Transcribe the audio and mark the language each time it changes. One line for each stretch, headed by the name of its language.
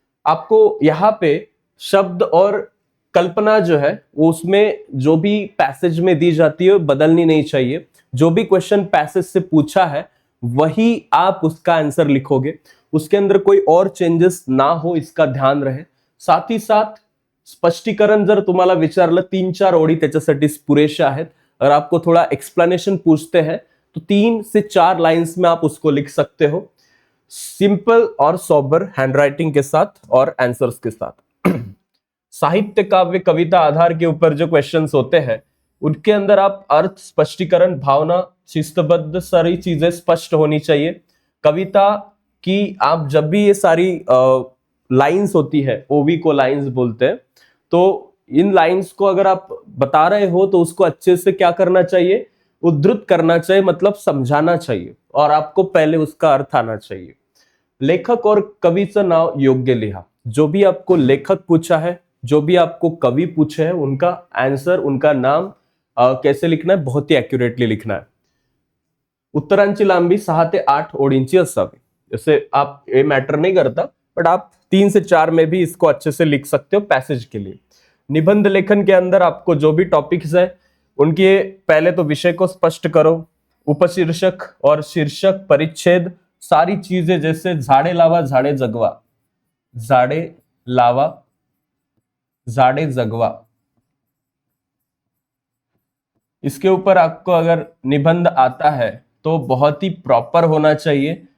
Hindi: आपको यहाँ पे शब्द और कल्पना जो है वो उसमें जो भी पैसेज में दी जाती है बदलनी नहीं चाहिए। जो भी क्वेश्चन पैसेज से पूछा है वही आप उसका आंसर लिखोगे, उसके अंदर कोई और चेंजेस ना हो इसका ध्यान रहे। साथ ही साथ
Marathi: स्पष्टीकरण जर तुम्हाला विचारलं 3-4 ओळी त्याच्यासाठी पुरेशा आहेत।
Hindi: अगर आपको थोड़ा एक्सप्लेनेशन पूछते हैं तो 3 से 4 लाइंस में आप उसको लिख सकते हो, सिंपल और सोबर हैंडराइटिंग के साथ और आंसर्स के साथ। साहित्य, काव्य, कविता आधार के ऊपर जो क्वेश्चंस होते हैं उनके अंदर आप अर्थ, स्पष्टीकरण, भावना, शिस्तबद्ध सारी चीजें स्पष्ट होनी चाहिए। कविता की आप जब भी ये सारी लाइंस होती है, ओवी को लाइंस बोलते हैं, तो इन लाइंस को अगर आप बता रहे हो तो उसको अच्छे से क्या करना चाहिए, उद्धृत करना चाहिए, मतलब समझाना चाहिए, और आपको पहले उसका अर्थ आना चाहिए।
Marathi: लेखक और कवीचं नाव योग्य लिहा।
Hindi: जो भी आपको लेखक पूछा है, जो भी आपको कवि पूछे हैं, उनका आंसर, उनका नाम कैसे लिखना है, बहुत ही एक्युरेटली लिखना है।
Marathi: उत्तरांची लांबी 6 ते 8 ओळींची असावी।
Hindi: जैसे आप ये मैटर नहीं करता, बट आप 3 से 4 में भी इसको अच्छे से लिख सकते हो पैसेज के लिए। निबंध लेखन के अंदर आपको जो भी टॉपिक्स है उनके पहले तो विषय को स्पष्ट करो, उपशीर्षक और शीर्षक, परिच्छेद, सारी चीजें, जैसे
Marathi: झाड़े लावा झाड़े जगवा,
Hindi: झाड़े लावा झाड़े जगवा, इसके ऊपर आपको अगर निबंध आता है तो बहुत ही प्रॉपर होना चाहिए।